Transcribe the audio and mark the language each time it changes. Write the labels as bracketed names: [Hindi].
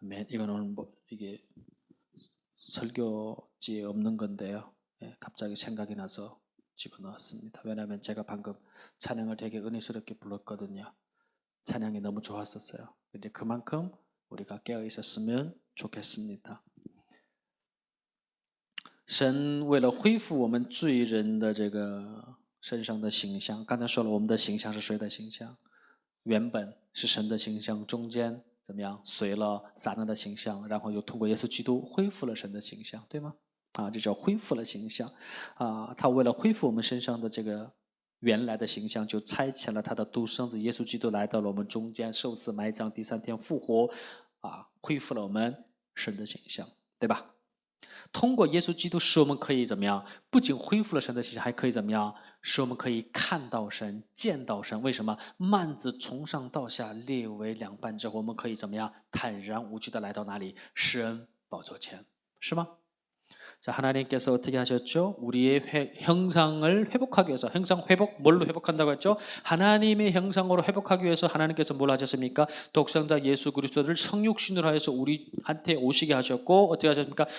[Korean] 이건 오늘 이게 설교지에 없는 건데요. 갑자기 생각이 나서 집어넣었습니다. 왜냐하면 제가 방금 찬양을 되게 은혜스럽게 불렀거든요. 찬양이 너무 좋았었어요. 근데 그만큼 우리가 깨어 있었으면 좋겠습니다. [Chinese] 神为了恢复我们罪人的这个身上的形象，刚才说了，我们的形象是谁的形象？原本是神的形象，中间怎么样？随了撒旦的形象，然后又通过耶稣基督恢复了神的形象，对吗？这叫恢复了形象。他为了恢复我们身上的这个原来的形象，就差遣了他的独生子耶稣基督来到了我们中间，受死埋葬，第3天复活，恢复了我们神的形象，对吧？通过耶稣基督使我们可以怎么样？不仅恢复了神的形象，还可以怎么样？使我们可以看到神、见到神。为什么？幔子从上到下裂为两半之后，我们可以怎么样？坦然无惧的来到哪里？施恩宝座前，是吗？ [Korean] 자, 하나님께서 어떻게 하셨죠? 우리의 형상을 회복하기 위해서, 형상 회복, 뭘로 회복한다고 했죠? 하나님의 형상으로 회복하기 위해서 하나님께서 뭘 하셨습니까? 독생자 예수 그리스도를 성육신으로 하여서 우리한테 오시게 하셨고, 어떻게 하셨습니까?